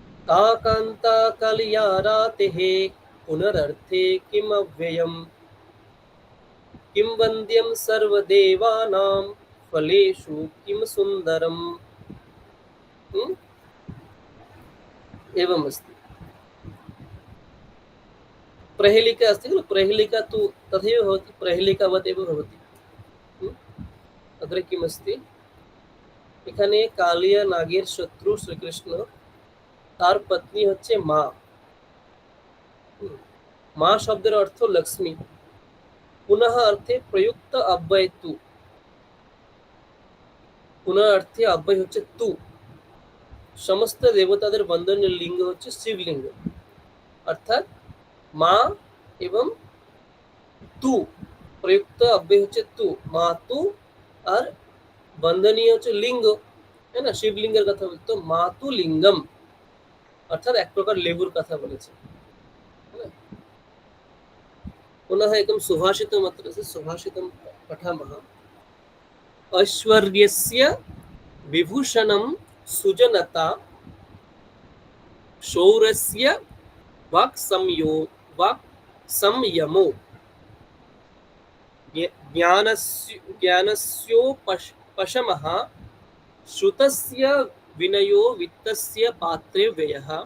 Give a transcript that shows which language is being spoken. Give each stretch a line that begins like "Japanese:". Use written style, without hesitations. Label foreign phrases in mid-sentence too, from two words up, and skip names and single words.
Sanskrit: आकान्ता कलया रातेः पुनरर्थे किमव्ययम् किं वन्द्यं सर्वदेवानां फलेषु किं सुन्दरम्। एवमस्ति। प्रहेलिका अस्ति खलु, प्रहेलिका तु तथैव भवति, प्रहेलिकावत् एव भवति। अग्रे किमस्ति,
Bangla: এখানে কালিয়া নাগের শত্রু শ্রীকৃষ্ণ, তার পত্নী হচ্ছে মা। মা শব্দের অর্থ লক্ষ্মী। পুনঃ অর্থে প্রযুক্ত অব্যয় তু, পুনঃ অর্থে অব্যয় হচ্ছে তু। সমস্ত দেবতাদের বন্ধনের লিঙ্গ হচ্ছে শিবলিঙ্গ, অর্থাৎ মা এবং তু, প্রযুক্ত অব্যয় হচ্ছে তু, মা তু, আর বন্ধনীয় হচ্ছে লিঙ্গ,
Hindi: है ना,
Bangla: শিবলিঙ্গের কথা বলতো, তো
Sanskrit: মাতু লিঙ্গম,
Bangla: অর্থাৎ এক প্রকার লেবুর কথা বলেছে।
Sanskrit: पुनः एकं सुभाषितम् अत्र अस्ति, सुभाषितं पठामः। ऐश्वर्यस्य विभूषणं सुजनता, शौर्यस्य वाक्संयमो, ज्ञानस्योपशमः, श्रुतस्य विनयो, वित्तस्य पात्रे व्ययः,